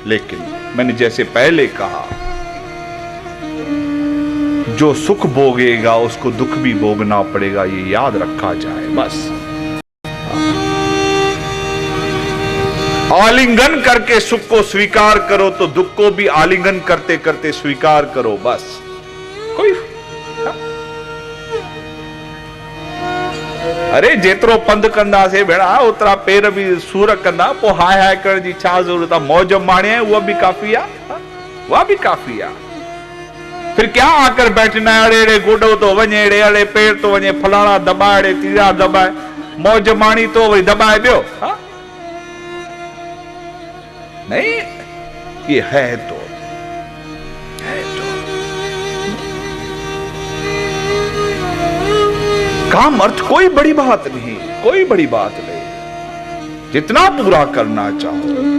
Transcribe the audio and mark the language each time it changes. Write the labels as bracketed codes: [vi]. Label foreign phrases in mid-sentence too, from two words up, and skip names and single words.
[hi] लेकिन मैंने जैसे पहले कहा, जो सुख भोगेगा उसको दुख भी भोगना पड़ेगा, ये याद रखा जाए बस। आलिंगन करके सुख को स्वीकार करो तो दुख को भी आलिंगन करते करते स्वीकार करो, बस। [sd] कोई अरे जेतिरो पंध कंदासीं भेणा ओतिरा पेर भी सूर कंदा, पोइ हाय हाय करण जी छा ज़रूरत आहे? मौज माणे उहा भी काफ़ी आहे, उहा भी काफ़ी आहे। [hi] फिर क्या आकर बैठना है, [sd] अड़े अड़े गोडो तो वञे, अड़े अड़े पेर तो वञे, फलाना दबाए, अड़े तीरा दबाए, मौज माणी तो वरी दबाए ॿियो। [hi] नहीं, ये है तो काम अर्थ कोई बड़ी बात नहीं, कोई बड़ी बात नहीं, जितना पूरा करना चाहो।